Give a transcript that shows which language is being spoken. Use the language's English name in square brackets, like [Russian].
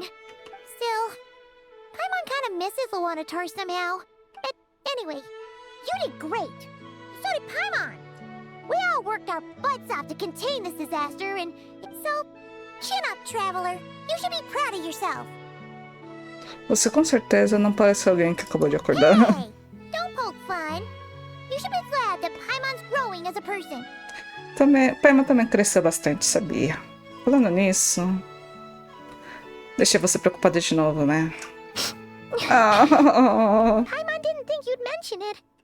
[English] Still, Paimon kind of misses Luanatar somehow. Anyway, you did great. So did Paimon. We all worked our butts off to contain this disaster, and so, chin up, Traveler. You should be proud of yourself. [Portuguese] Você com certeza não parece alguém que acabou de acordar. [English] Hey, don't poke fun. You should be glad that Paimon's growing as a person. [Portuguese] Paimon também cresceu bastante, sabia? Falando nisso... Deixei você preocupada de novo, né? [English] Paimon didn't think you'd mention it.